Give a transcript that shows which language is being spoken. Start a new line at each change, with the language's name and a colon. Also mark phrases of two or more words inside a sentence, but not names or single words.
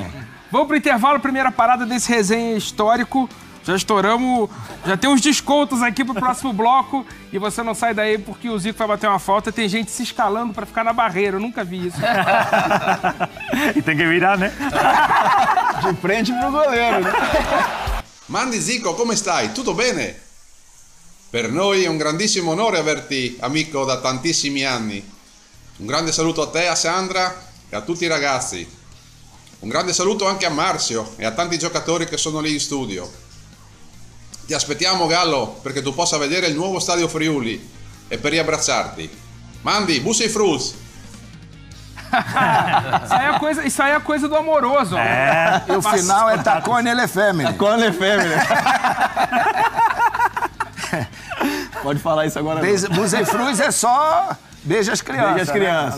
Portuguese: Vamos para o intervalo, primeira parada desse resenha histórico. Já estouramos, já tem uns descontos aqui pro próximo bloco e você não sai daí porque o Zico vai bater uma falta. Tem gente se escalando para ficar na barreira, eu nunca vi isso. E tem que virar, né? De frente pro goleiro, né?
Italian: Mandi Zico, come stai? Tutto bene? Per noi è un grandissimo onore averti amico da tantissimi anni. Un grande saluto a te, a Sandra e a tutti i ragazzi. Un grande saluto anche a Marzio e a tanti giocatori che sono lì in studio. Ti aspettiamo, Gallo, perché tu possa vedere il nuovo stadio Friuli e per riabbracciarti.
Friulian: Mandi, bussa e frus!
Portuguese: Isso aí é coisa do amoroso. E o final é Tacone ele Family. Tacone ele Family. Pode falar isso agora.
Friulian: Bussa e frus
Portuguese: é só... Beija as crianças. Beija as crianças.